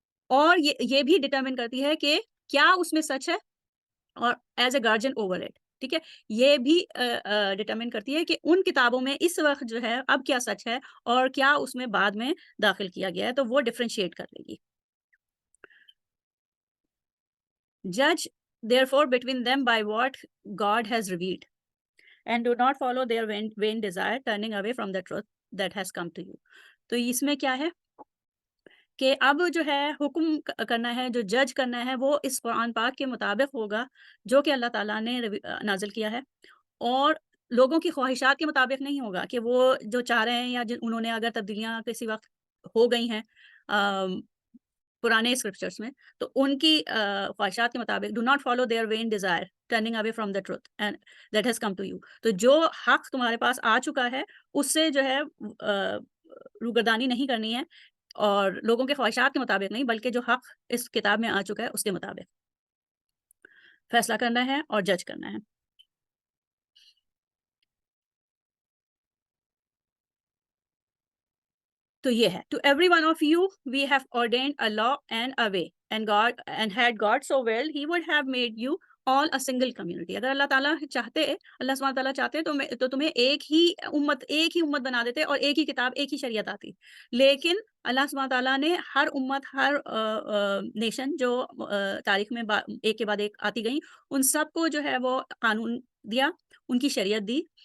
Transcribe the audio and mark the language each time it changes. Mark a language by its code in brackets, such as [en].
[ur] اور یہ بھی ڈٹرمن کرتی ہے کہ کیا اس میں سچ ہے، اور [en] as a guardian over it, [ur] ٹھیک ہے، یہ بھی ڈٹرمن کرتی ہے کہ ان کتابوں میں اس وقت جو ہے اب کیا سچ ہے اور کیا اس میں بعد میں داخل کیا گیا ہے، تو وہ ڈفرینشیٹ کر لے گی. [en] Judge therefore between them by what God has revealed, and do not follow their vain desire, turning away from the truth that has come to you. [ur] تو اس میں کیا ہے کہ اب جو ہے حکم کرنا ہے، جو جج کرنا ہے، وہ اس قرآن پاک کے مطابق ہوگا جو کہ اللہ تعالیٰ نے نازل کیا ہے، اور لوگوں کی خواہشات کے مطابق نہیں ہوگا کہ وہ جو چاہ رہے ہیں یا انہوں نے اگر تبدیلیاں کسی وقت ہو گئی ہیں پرانے اسکرپچرس میں، تو ان کی خواہشات کے مطابق. [en] Do not follow their vain desire turning away from the truth and that has come to you. [ur] تو جو حق تمہارے پاس آ چکا ہے اس سے جو ہے روگردانی نہیں کرنی ہے، اور لوگوں کے خواہشات کے مطابق نہیں، بلکہ جو حق اس کتاب میں آ چکا ہے اس کے مطابق فیصلہ کرنا ہے اور جج کرنا ہے. تو یہ ہے [en] to every one of you we have ordained a law and a way, and had God so will he would have made you all a single community. [ur] اگر اللہ تعالیٰ چاہتے، اللہ سبحانہ تعالیٰ چاہتے تو تمہیں ایک ہی امت بنا دیتے اور ایک ہی کتاب، ایک ہی شریعت آتی. لیکن اللہ سبحانہ تعالیٰ نے ہر امت، ہر نیشن جو تاریخ میں ایک کے بعد ایک آتی گئیں، ان سب کو جو ہے وہ قانون دیا، ان کی شریعت دی.